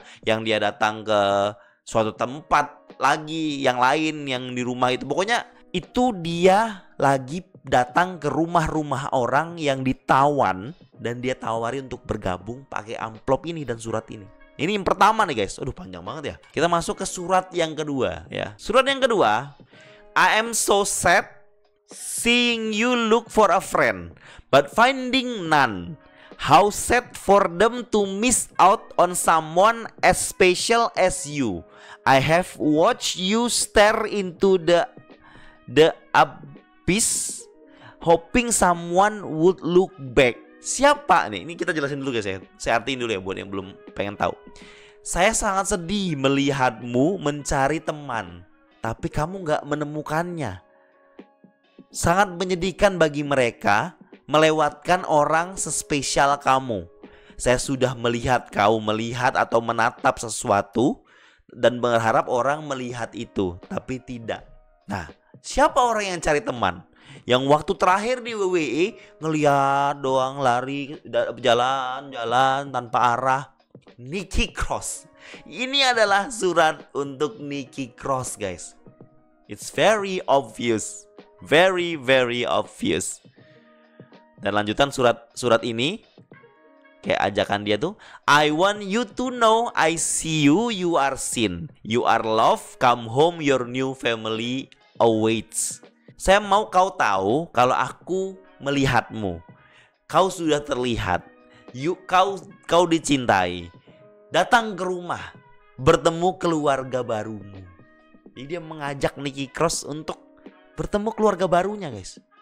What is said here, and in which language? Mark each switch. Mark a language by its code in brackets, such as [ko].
[id] Yang dia datang ke suatu tempat lagi yang lain yang di rumah itu. Pokoknya itu dia lagi datang ke rumah-rumah orang yang ditawan. Dan dia tawari untuk bergabung pakai amplop ini dan surat ini. Ini yang pertama nih guys. Aduh panjang banget ya. Kita masuk ke surat yang kedua ya. Surat yang kedua. [en] I am so sad seeing you look for a friend but finding none. How sad for them to miss out on someone as special as you. I have watched you stare into the abyss hoping someone would look back. [id] Siapa nih? Ini kita jelasin dulu guys ya. Saya artiin dulu ya buat yang belum pengen tahu. Saya sangat sedih melihatmu mencari teman, tapi kamu gak menemukannya. Sangat menyedihkan bagi mereka melewatkan orang sespesial kamu. Saya sudah melihat kau melihat atau menatap sesuatu dan berharap orang melihat itu, tapi tidak. Nah, siapa orang yang cari teman? Yang waktu terakhir di WWE ngeliat doang, lari, jalan-jalan tanpa arah. Nikki Cross. Ini adalah surat untuk Nikki Cross guys. [en] It's very obvious. Very very obvious. [id] Dan lanjutan surat ini kayak ajakan dia tuh, [en] I want you to know I see you, you are seen, you are loved, come home, your new family awaits. [id] Saya mau kau tahu kalau aku melihatmu. Kau sudah terlihat. Kau dicintai. Datang ke rumah, bertemu keluarga barumu. Jadi dia mengajak Nikki Cross untuk bertemu keluarga barunya guys.